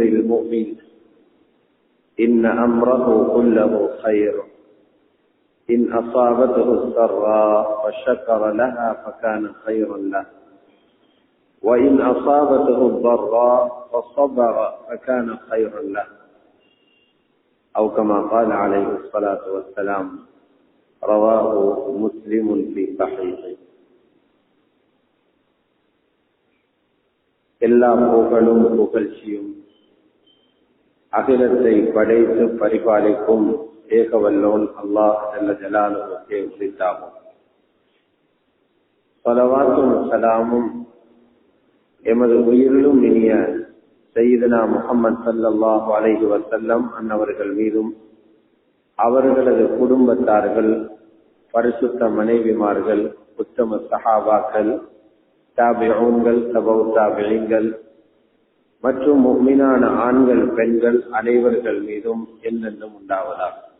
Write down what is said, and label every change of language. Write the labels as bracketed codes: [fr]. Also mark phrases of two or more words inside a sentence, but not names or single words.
[ar] المؤمن إن أمره كله خير إن أصابته السراء فشكر لها فكان خيرا له وإن أصابته الضراء فصبر فكان خيرا له أو كما قال عليه الصلاة والسلام رواه مسلم في صحيحه [ta] எல்லா புகழும் புகழ்ச்சியும் அகிலத்தை படைத்து பரிபாலிக்கும் ஏகவல்லோன் அல்லாஹ் [ar] جل جلاله [ta] உரித்தாகும். ஸலவாத்தும் ஸலாமும் எமது உயிரிலும் இனிய சய்யிதுனா முஹம்மது [ar] صلى الله عليه وسلم [ta] அன்னவர்கள் மீதும் அவர்களது குடும்பத்தார்கள், பரிசுத்த மனைவிமார்கள், உத்தம சஹாபாக்கள், தாபிஊன்கள், தபவு தாபிஈன்கள் மற்றும் முஃமினான ஆண்கள் பெண்கள் அனைவர்கள் மீதும் என்னென்னும் உண்டாவதாக.